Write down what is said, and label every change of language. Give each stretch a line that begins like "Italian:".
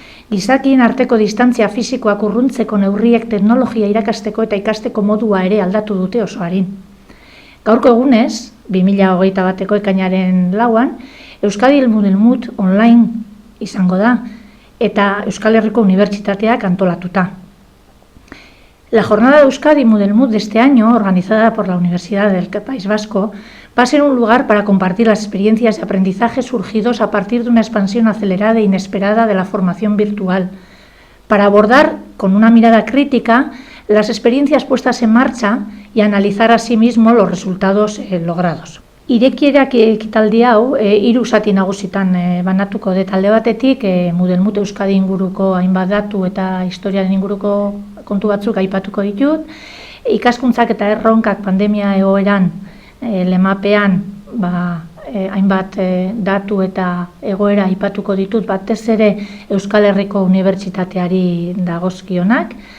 Basque: Gizakien arteko distantzia fisikoak urruntzeko neurriek teknologia irakasteko eta ikasteko modua ere aldatu dute oso arin. Gaurko egunez, 2021ko ekainaren 4an, Euskadi Moodle online izango da eta Euskal Herriko Unibertsitateak antolatuta.
Spanish: La jornada de Euskadi Moodle de este año, organizada por la Universidad del País Vasco, va a ser un lugar para compartir las experiencias de aprendizaje surgidos a partir de una expansión acelerada e inesperada de la formación virtual, para abordar con una mirada crítica las experiencias puestas en marcha y analizar asimismo los resultados logrados.
Basque: Irekierak ekitaldi hau, 3 zati nagusitan banatuko dut. Alde batetik, Moodle Euskadi inguruko hainbat datu eta historiaren inguruko kontu batzuk aipatuko ditut. Ikaskuntzak eta erronkak pandemia egoeran lemapean hainbat datu eta egoera aipatuko ditut, batez ere Euskal Herriko Unibertsitateari dagozkionak.